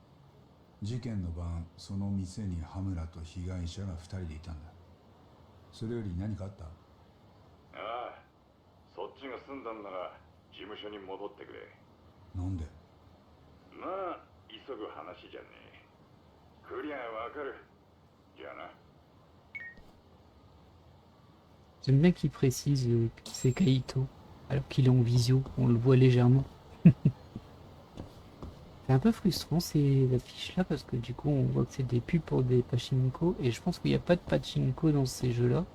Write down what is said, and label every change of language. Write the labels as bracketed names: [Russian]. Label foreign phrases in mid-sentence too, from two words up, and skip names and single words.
[Japanese] 事件の晩、その店に羽村と被害者が2人でいたんだ。それより何かあった？ああ。そっちが済んだんなら事務所に戻ってくれ。なんで？まあ、急ぐ話じゃねえ。クリアわかる。じゃあな。 [French] J'aime bien qu'il précise que c'est Kaito, alors qu'il est en visio, on le voit légèrement. C'est un peu frustrant ces affiches là parce que du coup on voit que c'est des pubs pour des pachinko et je pense qu'il n'y a pas de pachinko dans ces jeux là.